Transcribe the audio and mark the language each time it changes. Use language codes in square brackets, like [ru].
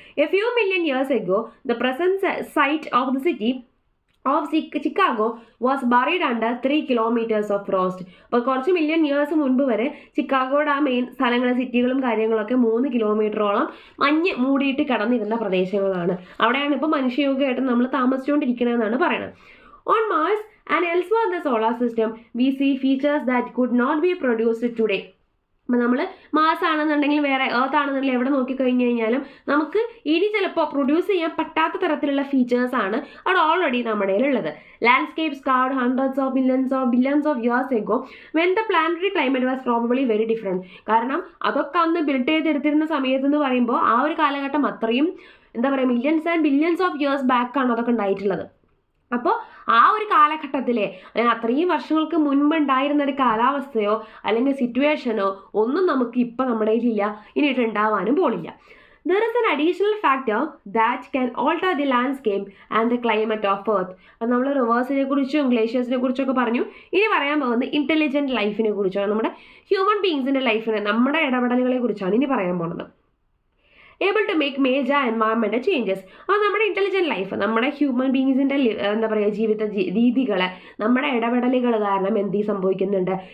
[en] A few million years ago the present site of the city of Chicago was buried under 3 kilometers of frost. [ml] അപ്പോൾ കുറച്ച് million years മുൻപ് വരെ ചിക്കാഗോയുടെ ആ main സ്ഥലങ്ങൾ സിറ്റികളും കാര്യങ്ങളൊക്കെ 3 കിലോമീറ്ററോളം മഞ്ഞ് മൂടിയിട്ട് കിടന്നിരുന്ന പ്രദേശങ്ങളാണ്. അവിടെയാണ് ഇപ്പോൾ മനുഷ്യയുഗമായിട്ട് നമ്മൾ താമസിച്ചുകൊണ്ടിരിക്കണമെന്നാണ് പറയുന്നത്. [en] On Mars and elsewhere in the solar system, we see features that could not be produced today. [ml] അപ്പം നമ്മൾ മാർസ് ആണെന്നുണ്ടെങ്കിൽ വേറെ എർത്ത് ആണെന്നുണ്ടെങ്കിൽ എവിടെ നോക്കിക്കഴിഞ്ഞ് കഴിഞ്ഞാലും നമുക്ക് ഇനി ചിലപ്പോൾ പ്രൊഡ്യൂസ് ചെയ്യാൻ പറ്റാത്ത തരത്തിലുള്ള ഫീച്ചേഴ്സാണ് അവിടെ ഓൾറെഡി നമ്മുടെ കയ്യിലുള്ളത്. [en] Landscapes carved hundreds of billions of years ago when the planetary climate was probably very different. [ml] കാരണം അതൊക്കെ അന്ന് ബിൽഡ് ചെയ്തെടുത്തിരുന്ന സമയത്ത് എന്ന് പറയുമ്പോൾ ആ ഒരു കാലഘട്ടം അത്രയും എന്താ പറയുക [en] millions and billions of years [ml] ബാക്കാണ് അതൊക്കെ ഉണ്ടായിട്ടുള്ളത്. അപ്പോൾ ആ ഒരു കാലഘട്ടത്തിലെ അല്ലെങ്കിൽ അത്രയും വർഷങ്ങൾക്ക് മുൻപ് ഉണ്ടായിരുന്ന ഒരു കാലാവസ്ഥയോ അല്ലെങ്കിൽ സിറ്റുവേഷനോ ഒന്നും നമുക്ക് ഇപ്പം നമ്മുടെ കയ്യിലില്ല, ഇനിയിട്ട് ഉണ്ടാവാനും പോണില്ല. [en] There is an additional factor that can alter the landscape and the climate of Earth. [ml] അപ്പം നമ്മൾ റിവേഴ്സിനെ കുറിച്ചും ഗ്ലേഷ്യേഴ്സിനെ കുറിച്ചൊക്കെ പറഞ്ഞു. ഇനി പറയാൻ പോകുന്നത് ഇൻ്റലിജൻറ്റ് ലൈഫിനെ കുറിച്ചാണ്. നമ്മുടെ ഹ്യൂമൻ ബീങ്സിൻ്റെ ലൈഫിനെ നമ്മുടെ ഇടപെടലുകളെ കുറിച്ചാണ് ഇനി പറയാൻ പോകുന്നത്. [en] Able to make major environment changes. [ml] അത് നമ്മുടെ ഇൻ്റലിജൻറ്റ് ലൈഫ്, നമ്മുടെ ഹ്യൂമൻ ബീങ്സിൻ്റെ എന്താ പറയുക ജീവിത രീതികൾ, നമ്മുടെ ഇടപെടലുകൾ കാരണം എന്ത് സംഭവിക്കുന്നുണ്ട്?